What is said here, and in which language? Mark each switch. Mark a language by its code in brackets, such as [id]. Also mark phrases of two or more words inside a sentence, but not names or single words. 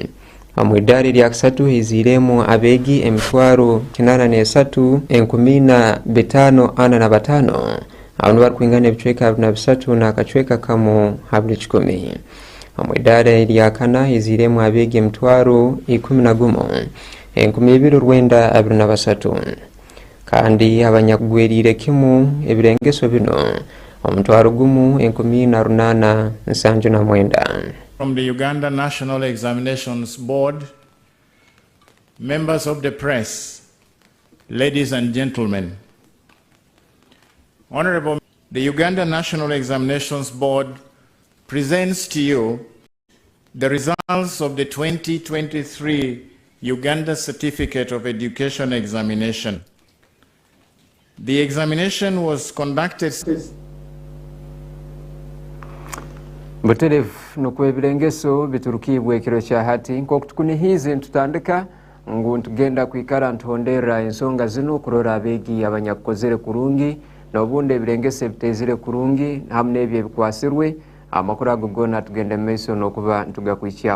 [nyo] Mu idara lya kasatu iziremu abegi emitwaro 83,545 abantu barikwingana ebichweka 23 n'akachweka kamu habuli 10. Mu idara lya kana iziremu abegi emitwaro 11,223 kandi abanyagwerire kimu ebirengeso bino omutwaro gumu 18,979. [en] From the Uganda National Examinations Board, members of the press, ladies and gentlemen, Honorable, the Uganda National Examinations Board presents to you the results of the 2023 Uganda Certificate of Education Examination. The examination was conducted [nyo] Buterefu nokwebirengeso biturukibwe ekiro kya hati nk'okutukunihize ntutandika ngu ntugenda kwikara ntondera ensonga zino kurora abegi abanyakozere kurungi n'obundi ebirengese bitezire kurungi hamwe n'ebyo bikwasirwe amakuru ago gona tugende meso n'okuba ntugakwikyaho.